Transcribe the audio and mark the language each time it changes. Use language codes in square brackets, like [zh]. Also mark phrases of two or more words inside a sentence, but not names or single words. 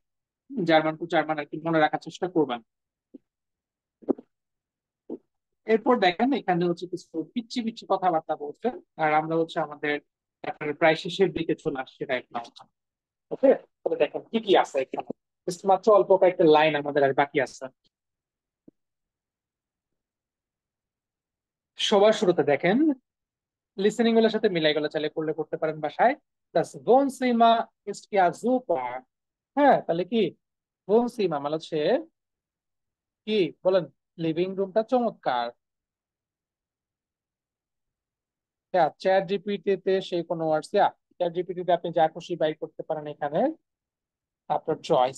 [en] German to German [bn] আর কি মনে রাখার চেষ্টা করবেন। এরপর দেখেন এখানে হচ্ছে কিছু পিচ্ছি পিচ্ছি কথাবার্তা বলছে, আর আমরা হচ্ছে আমাদের আপনার প্রায় শেষের দিকে চলে আসছে [en] right now. [bn] ওকে, তবে দেখেন কি কি আছে এখানে, Just মাত্র অল্প কয়েকটা লাইন আমাদের আর বাকি আছে। সবার শুরুতে দেখেন, লিসেনিং গুলোর সাথে মিলাই গেলে চাইলে করলে করতে পারেন বাসায়। [de] Das Wohnzimmer ist ja super। [bn] হ্যাঁ, তাহলে কি Wohnzimmer মানে হচ্ছে কি বলেন, লিভিং রুমটা চমৎকার। হ্যাঁ, চ্যাট জিপিটিতে সেই কোনো ওয়ার্ডস, চ্যাট জিপিটিতে আপনি যা খুশি বাই করতে পারেন এখানে, আপনার চয়েস।